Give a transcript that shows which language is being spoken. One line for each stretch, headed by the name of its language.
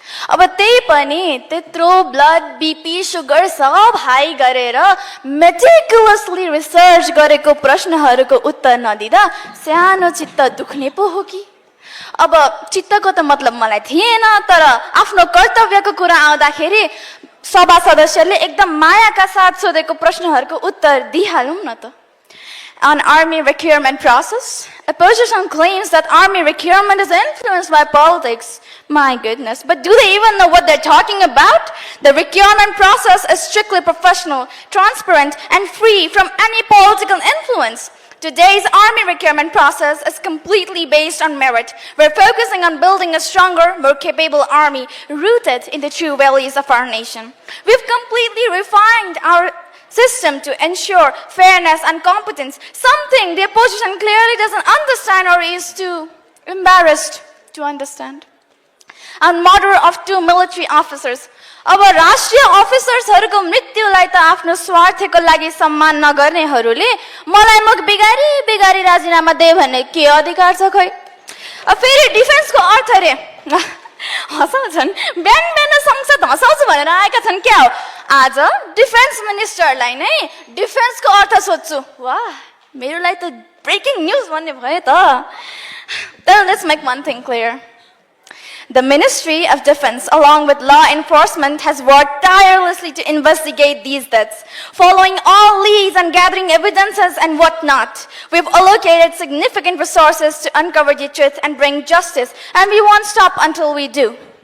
Nepali: अब त्यही पनि त्यत्रो ब्लड बीपी सुगर सब हाई गरेर मेटिकुलसली रिसर्च गरेको प्रश्नहरूको उत्तर नदिँदा सानो चित्त दुख्ने पो हो कि अब चित्तको त मतलब मलाई थिएन तर आफ्नो कर्तव्यको कुरा आउँदाखेरि सभा सदस्यले एकदम मायाका साथ सोधेको प्रश्नहरूको उत्तर दिइहालौँ न त
English: On army recruitment process, opposition claims that army recruitment is influenced by politics. My goodness, but do they even know what they're talking about? The recruitment process is strictly professional, transparent, and free from any political influence. Today's army recruitment process is completely based on merit. We're focusing on building a stronger, more capable army rooted in the true values of our nation. We've completely refined our system to ensure fairness and competence, something the opposition clearly doesn't understand or is too embarrassed to understand. and murder of 2 military officers.
Nepali: अब राष्ट्रिय अफिसर्सहरूको मृत्युलाई त आफ्नो स्वार्थको लागि सम्मान नगर्नेहरूले मलाई मुख बिगारी बिगारी राजीनामा दे भन्ने के अधिकार छ खै? फेरि डिफेन्सको अर्थ रे हँसाउँछन्, बिहान बिहान संसद हँसाउँछु भनेर आएका छन् क्या हो? आज डिफेन्स मिनिस्टरलाई नै डिफेन्सको अर्थ सोध्छु। वाह, मेरो लागि त ब्रेकिङ न्युज भन्ने भयो त।
English: Then let's make one thing clear. The Ministry of Defense, along with law enforcement, has worked tirelessly to investigate these deaths, following all leads and gathering evidences and whatnot. We've allocated significant resources to uncover the truth and bring justice, and we won't stop until we do.